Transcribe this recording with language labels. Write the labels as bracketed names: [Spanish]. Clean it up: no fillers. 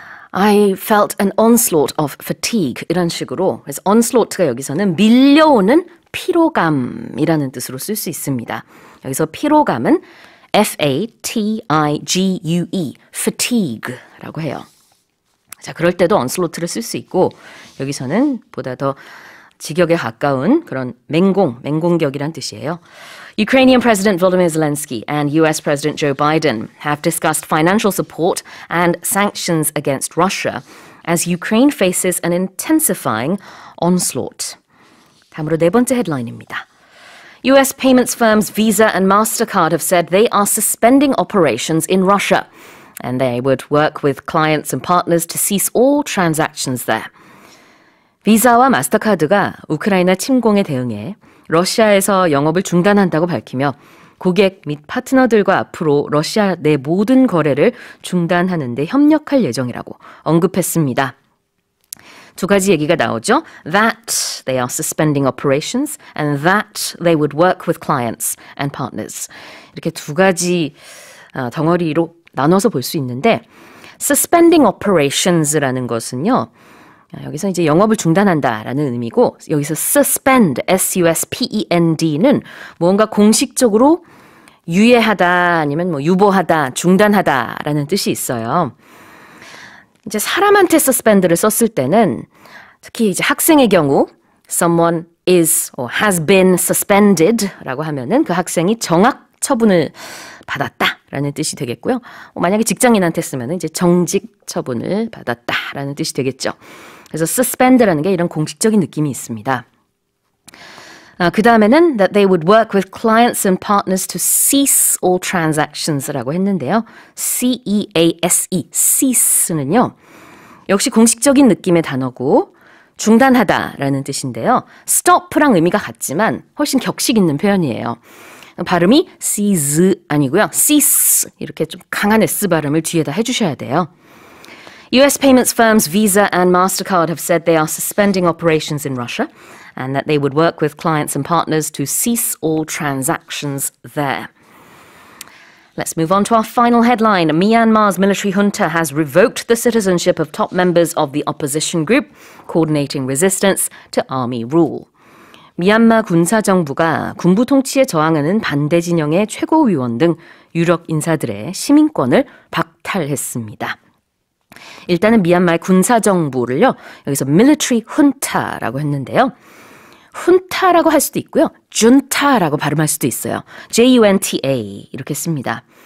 [English] I felt an onslaught of fatigue [Korean] 이런 식으로 그래서 onslaught가 여기서는 밀려오는 피로감이라는 뜻으로 쓸 수 있습니다. 여기서 피로감은 F-A-T-I-G-U-E fatigue라고 해요. 자, 그럴 때도 onslaught를 쓸 수 있고 여기서는 보다 더 직역에 가까운 그런 맹공격이란 뜻이에요. [English] Ukrainian President Volodymyr Zelensky and US President Joe Biden have discussed financial support and sanctions against Russia as Ukraine faces an intensifying onslaught. [Korean] 다음으로 네 번째 헤드라인입니다. [English] US payments firms Visa and MasterCard have said they are suspending operations in Russia and they would work with clients and partners to cease all transactions there. [Korean] 비자와 마스터카드가 우크라이나 침공에 대응해 러시아에서 영업을 중단한다고 밝히며 고객 및 파트너들과 앞으로 러시아 내 모든 거래를 중단하는 데 협력할 예정이라고 언급했습니다. 두 가지 얘기가 나오죠. [English] That they are suspending operations and that they would work with clients and partners. [Korean] 이렇게 두 가지 덩어리로 나눠서 볼 수 있는데 [English] suspending operations [Korean] 라는 것은요. 여기서 이제 영업을 중단한다라는 의미고 여기서 suspend, S-U-S-P-E-N-D는 뭔가 공식적으로 유예하다 아니면 뭐 유보하다, 중단하다라는 뜻이 있어요. 이제 사람한테 suspend를 썼을 때는 특히 이제 학생의 경우 [English] someone is or has been suspended [Korean] 라고 하면은 그 학생이 정학 처분을 받았다라는 뜻이 되겠고요. 만약에 직장인한테 쓰면 이제 정직 처분을 받았다라는 뜻이 되겠죠. 그래서 suspend라는 게 이런 공식적인 느낌이 있습니다. 그 다음에는 [English] that they would work with clients and partners to cease all transactions [Korean] 라고 했는데요. C-E-A-S-E, cease는요. 역시 공식적인 느낌의 단어고 중단하다라는 뜻인데요. stop랑 의미가 같지만 훨씬 격식 있는 표현이에요. 발음이 cease 아니고요. cease 이렇게 좀 강한 S 발음을 뒤에다 해주셔야 돼요. [English] US payments firms Visa and MasterCard have said they are suspending operations in Russia and that they would work with clients and partners to cease all transactions there. Let's move on to our final headline. Myanmar's military junta has revoked the citizenship of top members of the opposition group coordinating resistance to army rule. [Korean] 미얀마 군사정부가 군부 통치에 저항하는 반대 진영의 최고위원 등 유력 인사들의 시민권을 박탈했습니다. 일단은 미얀마의 군사정부를요. 여기서 [English] military junta [Korean] 라고 했는데요. 훈타라고 할 수도 있고요. 준타라고 발음할 수도 있어요. J-U-N-T-A 이렇게 씁니다.